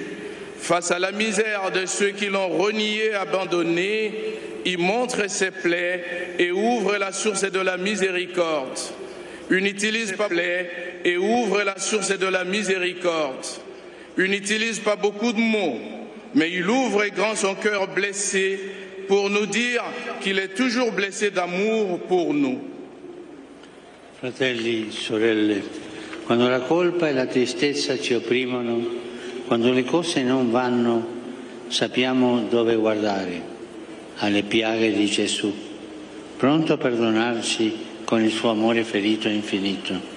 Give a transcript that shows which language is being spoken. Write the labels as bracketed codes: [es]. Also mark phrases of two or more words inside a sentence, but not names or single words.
[fr] Face à la misère de ceux qui l'ont renié, abandonné, il montre ses plaies et ouvre la source de la miséricorde. Il n'utilise pas les plaies et ouvre la source de la miséricorde. Il n'utilise pas beaucoup de mots, mais il ouvre grand son cœur blessé pour nous dire qu'il est toujours blessé d'amour pour nous. [it] Fratelli, sorelle, quando la colpa e la tristezza ci opprimono, quando le cose non vanno, sappiamo dove guardare, alle piaghe di Gesù, pronto a perdonarci con il suo amore ferito e infinito.